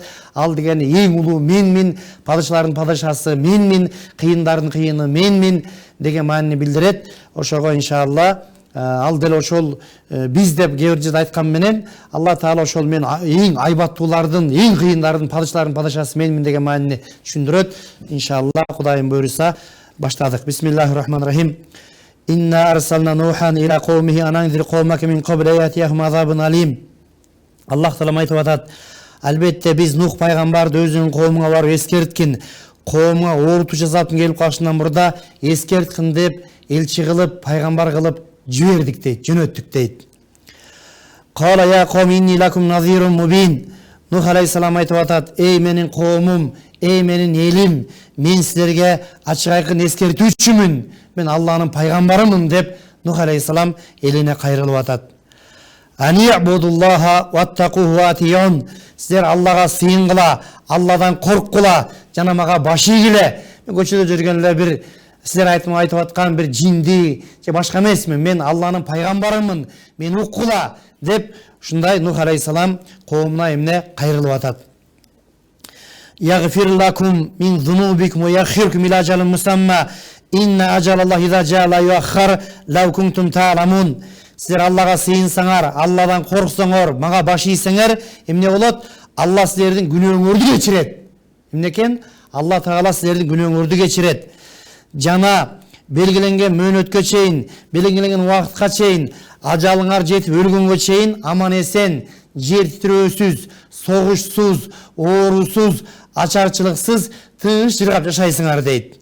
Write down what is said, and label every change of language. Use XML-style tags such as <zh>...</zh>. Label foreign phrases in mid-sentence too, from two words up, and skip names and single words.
<ky>Ал деген эң улуу менмин, падышалардын падышасы менмин, кыйындардын кыйыны менмин деген маанини билдирет. Ошого</ky> <ar>إن شاء الله</ar> <ky>ал деле ошол биз деп кээ бир жерде айткан менен Алла Таала ошол мен эң айбаттуулардын, эң кыйындардын, падышалардын падышасы менмин деген маанини түшүндүрөт.</ky> <ar>إن شاء الله</ar> <ky>Кудайым буйруса баштадык.</ky> <ar>بسم الله الرحمن الرحيم. إنا أرسلنا نوحا إلى قومه أن أنذر قومك من قبل يأتيهم عذاب أليم.</ar> <ky>Аллах Таала айтып атат. Албетте биз Нух пайгамбарды өзүнүн коомуна барып эскерткин. Коомуна оорутуу жазаптын келип калышынан мурда эскерткин деп элчи кылып, пайгамбар кылып жибердик дейт, жөнөттүк дейт.</ky> <ar>قال يا قوم إني لكم نذير مبين.</ar> <ky>Нух алейхиссалам айтып атат: "Эй менин коомум, эй менин элим, мен силерге ачык айкын эскертүүчүмүн. Мен Аллахнын пайгамбарымын" деп Нух алейхиссалам элине кайрылып атат.</ky> <ar>أن اعبدوا الله واتقوه وأطيعون.</ar> <ky>Силер Аллага сыйынгыла, Алладан корккула, жана мага баш ийгиле. Мен көчөдө жүргөндө бир силер айтып аткан бир жинди же башка эмесмин. Мен Аллахнын пайгамбарымын. Мен уккула деп ушундай Нух алейхиссалам коомуна эмне кайрылып атат.</ky> <ar>يغفر لكم من ذنوبكم ويؤخركم إلى أجل مسمى. إن أجل الله إذا جاء لا يؤخر لو كنتم تعلمون.</ar> <ky>Силер Аллага сыйынсаңар, Алладан корксоңор, мага баш ийсеңер, эмне болот? Алла силердин күнөөңөрдү кечирет. Эмне экен? Алла Таала силердин күнөөңөрдү кечирет. Жана белгиленген мөөнөткө чейин, белгиленген убакытка чейин, ажалыңар жетип өлгөнгө чейин аман эсен, жер титирөөсүз, согушсуз, оорусуз, ачарчылыксыз тыныч жыргап жашайсыңар дейт.</ky>